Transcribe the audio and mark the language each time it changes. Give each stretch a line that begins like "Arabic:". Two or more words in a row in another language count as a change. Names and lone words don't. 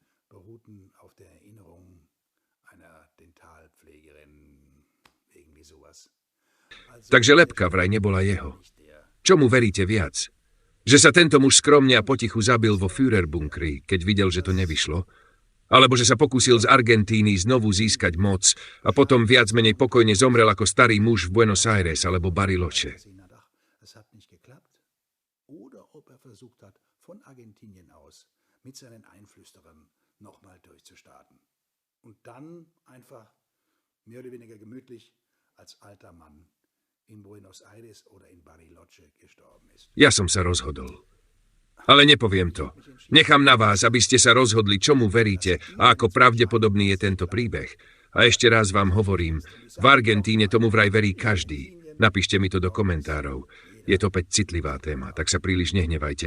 Slovak: Takže lebka vraj nebola jeho. Čomu veríte viac? Že sa tento muž skromne a potichu zabil vo Führerbunkri, keď videl, že to nevyšlo? Alebo že sa pokúsil z Argentíny znovu získať moc a potom viac menej pokojne zomrel ako starý muž v Buenos Aires alebo Bariloche?
German: Versucht hat, von Argentinien aus mit seinen Einflüsterern nochmal durchzustarten. Und dann einfach mehr oder weniger gemütlich als alter Mann in Buenos Aires oder in Bariloche gestorben ist.
Slovak: Ja som sa rozhodol. Ale nepoviem to. Nechám na vás, aby ste sa rozhodli, čomu veríte a ako pravdepodobný je tento príbeh. A ešte raz vám hovorím, v Argentíne tomu vraj verí každý. Napíšte mi to do komentárov. Je to opäť citlivá téma, tak sa príliš nehnevajte.